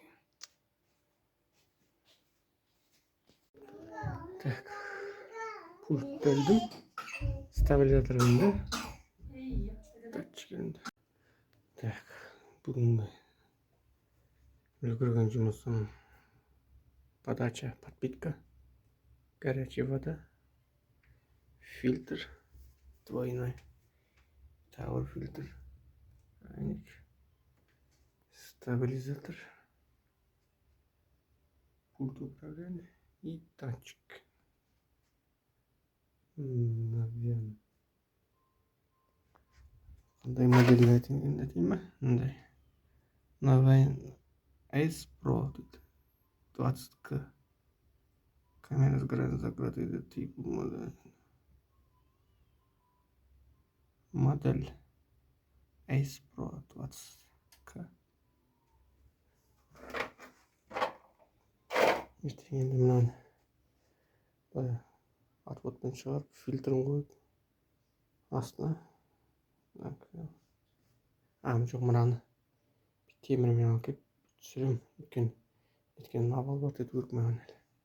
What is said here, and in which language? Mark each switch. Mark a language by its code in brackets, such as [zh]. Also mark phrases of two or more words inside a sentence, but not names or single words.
[kk] Так. Пульт бөлдім. Стабилизаторымды. Датчигімді. Так. Бүгінгі үлгерген жұмысым. [ru] Подача, подпитка, горячая вода, фильтр двойной, тауэр фильтр, крайник, стабилизатор, пульт управления и датчик. [kk] Наверное. Қандай модель айтайын ма? Мындай. [ru] Новая Ace Pro 20К. Камера сгорает закрытый тип модель Ace Pro 20К. [kk] ертең енді мынаны былай отводпен шығарып фильтрін қойып астына жоқ мынаны темірмен алып келіп түсіремін. Өйткені обалбат ету керек маған әлі.